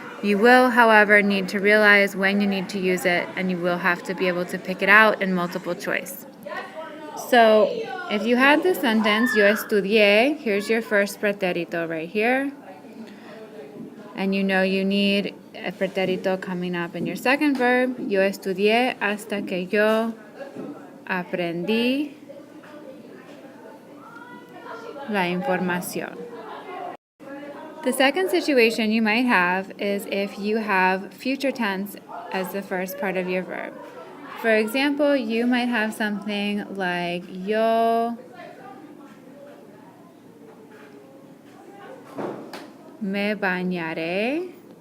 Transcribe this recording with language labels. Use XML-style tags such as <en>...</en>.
<en>You will, however, need to realize when you need to use it, and you will have to be able to pick it out in multiple choice. So if you had the sentence,</en> <es>yo estudié,</es> <en>here's your first pretérito right here. And you know you need a pretérito coming up in your second verb.</en> <es>Yo estudié hasta que yo aprendí la información.</es> <en>The second situation you might have is if you have future tense as the first part of your verb. For example, you might have something like</en> <es>yo me bañaré.</es>